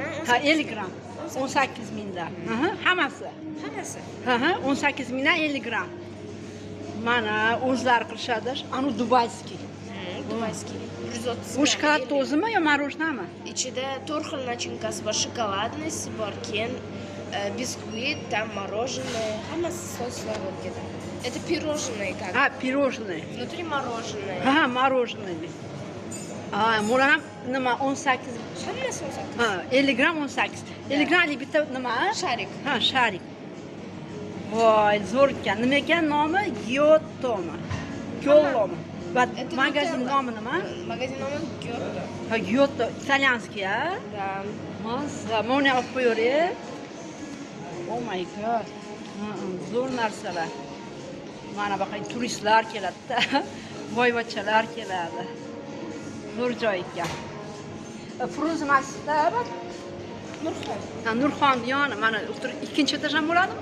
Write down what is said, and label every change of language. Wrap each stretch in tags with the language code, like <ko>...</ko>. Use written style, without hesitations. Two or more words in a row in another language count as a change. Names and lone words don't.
<uz>Ha, 50 gram. 18 mingdan. Hammasi. Hammasi. Ha, 18 mingdan 50 gram. Mana o'zlari qilishadi. Anu dubayskiy. Dubayskiy. 130 Bu shokolad o'zimi yo marojnami? Ichida 4 xil nachinkasi bor, shokoladnisi bor, keyin biskvit,</uz> <ru>там мороженое,</ru> <uz>hammasi soslar bo'lib ketadi.</uz> <ru>Это пирожное как. Ha, пирожное. Внутри мороженое. Ha, мороженое.</ru> <uz>Ha, bular ham nima 18. Hammasi 18. Ha, 50 gram 18. 50 gramlik bitta nima? Sharik. Ha, sharik. Voy, zo'r ekan. Nima ekan nomi? Giottomi. Giollomi. Magazin nomi nima? Magazin nomi Giotto. Ha, Giotto, italyanskiy, ha?</uz> <ru>Da.</ru> <uz>Mazza, mana olib qo'yavering.</uz> <en>Oh my god.</en> <uz>Zo'r narsalar. Mana baqay turistlar keladi-da. Boyvachchalar keladi. Zo'r joy ekan. Fruz masjidda bak. Nurxon. Ha, Nurxon yoni mana ikkinchi etaj ham bo'ladimi?</uz>